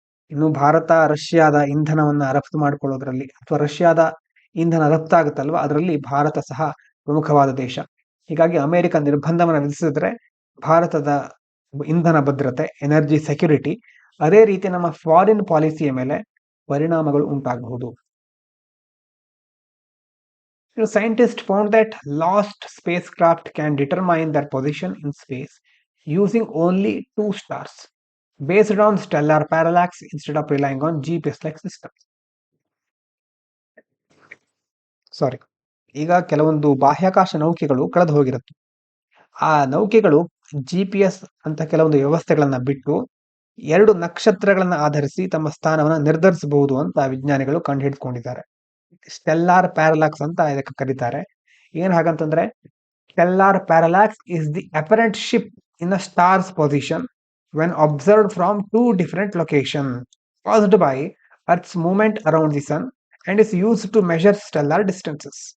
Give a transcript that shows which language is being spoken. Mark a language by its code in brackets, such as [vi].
[kn] ಇನ್ನು ಭಾರತ ರಷ್ಯಾದ ಇಂಧನವನ್ನ ರಫ್ತು ಮಾಡ್ಕೊಳ್ಳೋದ್ರಲ್ಲಿ, ಅಥವಾ ರಷ್ಯಾದ ಇಂಧನ ರಫ್ತಾಗುತ್ತಲ್ವ, ಅದರಲ್ಲಿ ಭಾರತ ಸಹ ಪ್ರಮುಖವಾದ ದೇಶ. ಹೀಗಾಗಿ ಅಮೆರಿಕ ನಿರ್ಬಂಧವನ್ನು ವಿಧಿಸಿದ್ರೆ ಭಾರತದ ಇಂಧನ ಭದ್ರತೆ, ಎನರ್ಜಿ ಸೆಕ್ಯೂರಿಟಿ, ಅದೇ ರೀತಿ ನಮ್ಮ ಫಾರಿನ್ ಪಾಲಿಸಿಯ ಮೇಲೆ ಪರಿಣಾಮಗಳು ಉಂಟಾಗಬಹುದು. [en] Scientists found that lost spacecraft can determine their position in space using only 2 stars, based on stellar parallax instead of relying on GPS-like systems. [kn] ಈಗ ಕೆಲವೊಂದು ಬಾಹ್ಯಾಕಾಶ ನೌಕೆಗಳು ಕಳೆದು ಹೋಗಿರುತ್ತೆ. ಆ ನೌಕೆಗಳು GPS ಅಂತ ಕೆಲವೊಂದು ವ್ಯವಸ್ಥೆಗಳನ್ನ ಬಿಟ್ಟು 2 ನಕ್ಷತ್ರಗಳನ್ನ ಆಧರಿಸಿ ತಮ್ಮ ಸ್ಥಾನವನ್ನ ನಿರ್ಧರಿಸಬಹುದು ಅಂತ ವಿಜ್ಞಾನಿಗಳು ಕಂಡುಹಿಡಿದುಕೊಂಡಿದ್ದಾರೆ. ಸ್ಟೆಲ್ಲಾರ್ ಪ್ಯಾರಲಾಕ್ಸ್ ಅಂತ ಇದಕ್ಕೆ ಕರೀತಾರೆ. ಏನ್ ಹಾಗಂತಂದ್ರೆ, [en] Stellar parallax is the apparent shift in a star's position when observed from 2 different location caused by Earth's movement around the sun and is used to measure stellar distances.